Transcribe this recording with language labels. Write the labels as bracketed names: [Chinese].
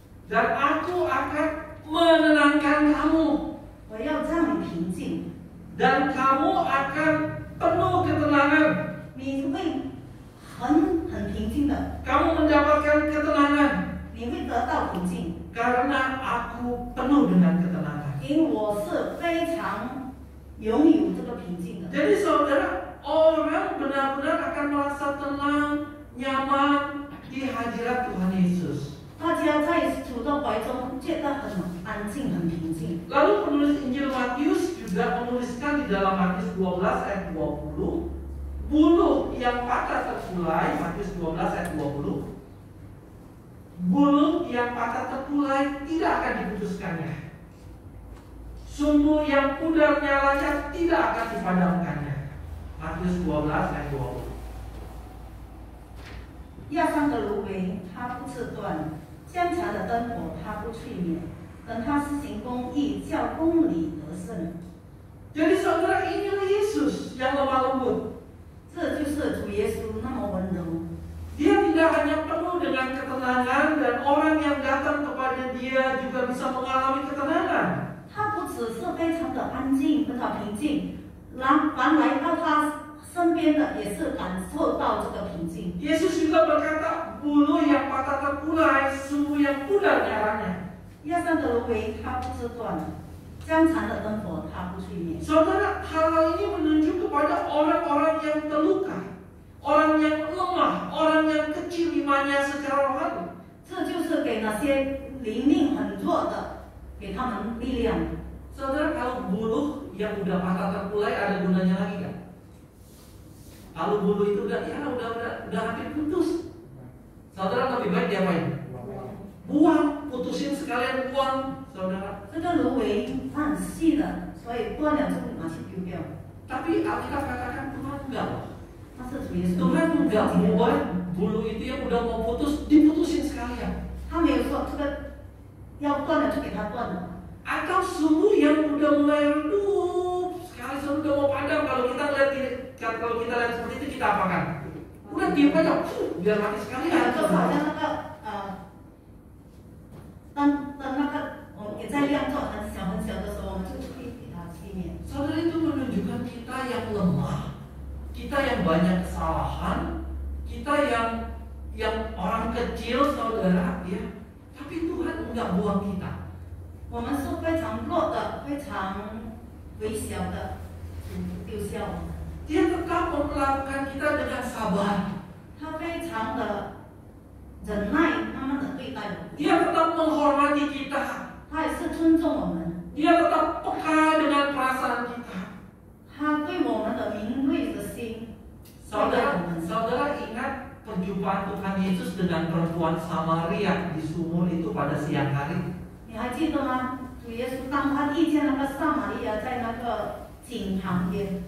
[Indonesian] Dan aku akan menenangkan kamu. [Chinese] 我要让你平静， [Indonesian] Dan kamu akan penuh ketenangan. [Chinese] 你会很平静的， [Indonesian] Kamu mendapatkan ketenangan [Chinese] 你会得到平静， [Indonesian] karena aku penuh dengan ketenangan. [Chinese] 因为我是非常拥有这个平静的。 [Indonesian] Jadi saudara, orang benar-benar akan merasa tenang, nyaman di hadirat Tuhan Yesus. [Chinese] 大家在主的怀中觉得很安静、很平静。 [Indonesian] Lalu penulis Injil Matius juga menuliskan di dalam Matius 12 ayat 20, buluh yang patah terkulai, Matius 12 ayat 20. Buluh yang patah terkulai tidak akan diputuskannya. Sumbu yang pudar nyalanya tidak akan dipadamkannya. Matius 12 ayat 20. [Chinese] 压伤的芦苇它不刺断，将残的灯火它不吹灭，等它施行公义，叫公理得胜。 [Indonesian] Jadi saudara, inilah Yesus yang lemah lembut. [Chinese] 这就是主耶稣那么温柔。 [Indonesian] Dia tidak hanya penuh dengan ketenangan dan orang yang datang kepada dia juga bisa mengalami ketenangan. [Chinese] 他不只是非常的安静、非常平静，凡来到他身边的也是感受到这个平静。 [Indonesian] Yesus juga berkata, bulu yang patah terkulai, sumbu yang pudar nyalanya. [Chinese] 压伤的芦苇它不是断了，将残的灯火它不去灭。 [Indonesian] Saudara, hal ini menunjuk kepada orang-orang yang terluka, orang yang lemah, orang yang kecil imannya secara rohani. [Chinese] 这就是给那些灵命很弱的，给他们力量。 [Indonesian] Saudara, kalau bulu yang udah patah terkulai ada gunanya lagi kan? Kalau bulu itu udah hampir putus, saudara lebih baik diapain? Buang, putusin sekalian buang, saudara. [Chinese] 这个芦苇它很细的，所以断了就拿去丢掉。 [Indonesian] Tapi Alkitab katakan Tuhan enggak. [Chinese] 但是主耶稣 [Indonesian] Tuhan enggak membuat bulu itu yang udah mau putus diputusin sekalian. [Chinese] 他没有说这个要断了就给它断了。 [Indonesian] Atau sumbu yang udah mulai redup sekali sudah mau padam, kalau kita lihat seperti itu kita apakan? Udah diam aja, biar mati sekalian. [Chinese] 就好像那个灯那个也在亮着很小的时候，我们就去给它熄灭。 [Indonesian] Saudara, itu menunjukkan kita yang lemah, kita yang banyak kesalahan, kita yang orang kecil, saudara, ya. Tapi Tuhan enggak buang kita. [Chinese] 我们是非常弱的，非常微小的，丢下我们。 [Indonesian] Dia tetap memperlakukan kita dengan sabar. [Chinese] 他非常的忍耐，慢慢的对待我们。 [Indonesian] Dia tetap menghormati kita. [Chinese] 他也是尊重我们， [Indonesian] Dia tetap peka dengan perasaan kita. [Chinese] 他对我们的敏锐的心对待我们。 [Indonesian] Saudara ingat perjumpaan Tuhan Yesus dengan perempuan Samaria di sumur itu pada siang hari. [Chinese] 你还记得吗？主耶稣当他遇见那个撒玛利亚在那个井旁边，